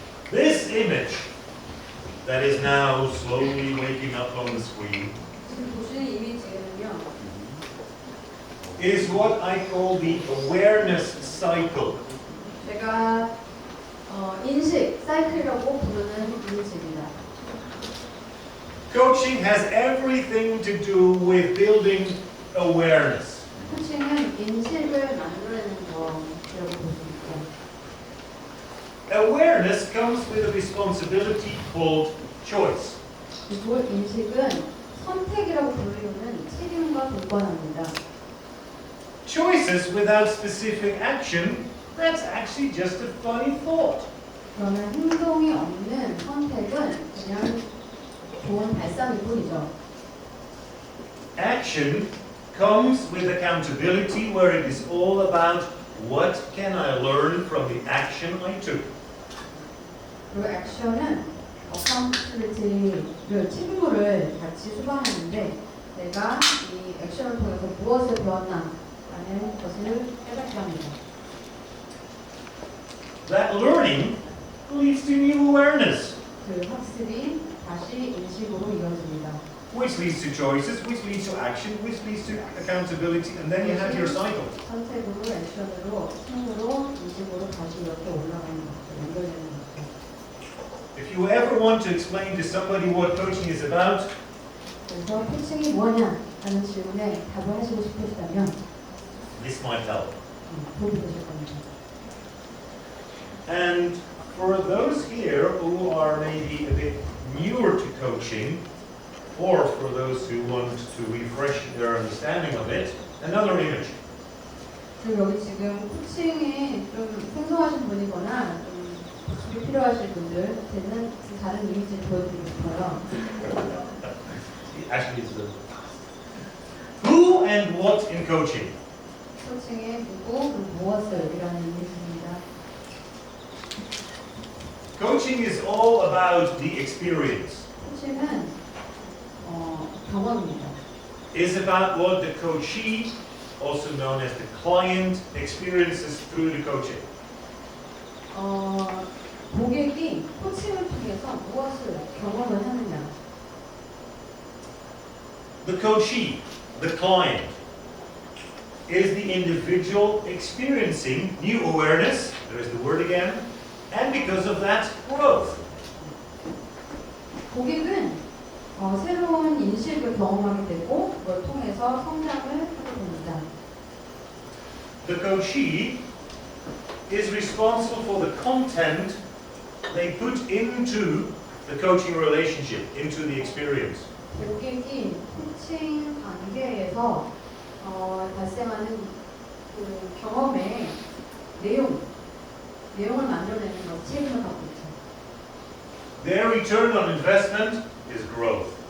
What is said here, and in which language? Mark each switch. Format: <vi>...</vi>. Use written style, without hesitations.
<en>This image that is now slowly waking up on the screen</en> <ko>지금 보시는 이미지는요.</ko> <en>is what I call the awareness cycle.</en> <ko>제가 인식 사이클이라고 부르는 이미지입니다.</ko> <en>Coaching has everything to do with building awareness.</en> <ko>코칭은 인식을 만들어내는 거라고 볼 수 있고,</ko> <en>Awareness comes with a responsibility called choice.</en> <ko>그리고 인식은 선택이라고 불리우는 책임과 동반합니다.</ko> <en>Choices without specific action, that's actually just a funny thought.</en> <ko>그러면 행동이 없는 선택은 그냥 좋은 발상일 뿐이죠.</ko> <en>Action comes with accountability, where it is all about what can I learn from the action I took.</en> <ko>그리고 액션은 어카운트빌리티를 책무를 같이 수반하는데 내가 이 액션을 통해서 무엇을 배웠나 라는 것을 깨닫게 합니다.</ko> <en>That learning leads to new awareness,</en> <ko>그 학습이 다시 인식으로 이어집니다.</ko> <en>which leads to choices, which leads to action, which leads to accountability, and then you have your cycle.</en> <ko>선택으로, 액션으로, 책무로, 인식으로 다시 이렇게 올라가는 것들, 연결되는 것들.</ko> <en>If you ever want to explain to somebody what coaching is about,</en> <ko>그래서 코칭이 뭐냐 하는 질문에 답을 하시고 싶으시다면</ko> <en>this might help.</en> <ko>도움이 되실 겁니다.</ko> <en>And for those here who are maybe a bit newer to coaching, or for those who want to refresh their understanding of it, another image.</en> <ko>그리고 여기 지금 코칭에 좀 생소하신 분이거나 좀 도움이 필요하실 분들한테는 다른 이미지를 보여드리고 싶어요.</ko> <en>Actually, it's the who and what in coaching.</en> <ko>코칭에 누구, 그리고 무엇을 이라는 이미지입니다.</ko> <en>Coaching is all about the experience.</en> <ko>코칭은 경험입니다.</ko> <en>It's about what the coachee, also known as the client, experiences through the coaching.</en> <ko>고객이 코칭을 통해서 무엇을 경험을 하느냐.</ko> <en>The coachee, the client, is the individual experiencing new awareness, there is the word again, and because of that, growth.</en> <ko>고객은 새로운 인식을 경험하게 되고 그걸 통해서 성장을 하게 됩니다.</ko> <en>The coachee is responsible for the content they put into the coaching relationship, into the experience.</en> <ko>고객이 코칭 관계에서 발생하는 그 경험의 내용을 만들어내는 것 책임을 갖고 있죠.</ko> <en>Their return on investment is growth.</en>